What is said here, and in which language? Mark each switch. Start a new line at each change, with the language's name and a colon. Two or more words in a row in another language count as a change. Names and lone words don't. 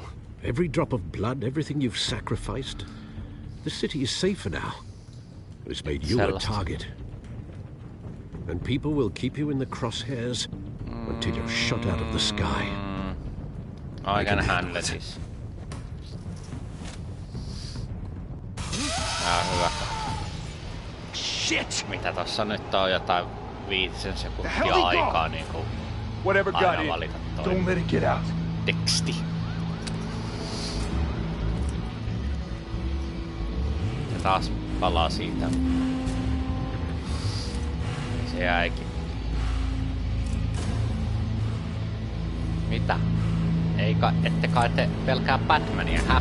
English: Every drop of blood, everything you've sacrificed. The city is safer now. It's made you a target. And people will keep you in the crosshairs until you're shot out of the sky. I can handle this.
Finnish: Hyvä.
English: Shit!
Finnish: Mitä tossa nyt on jotain 5 sekuntia aikaa niinku
English: Whatever got
Finnish: aina
English: in.
Finnish: valita toi
English: Don't let it get out.
Finnish: teksti. Ja taas palaa siitä. Se jäikin. Mitä? Ette kai te pelkää Batmania, hä?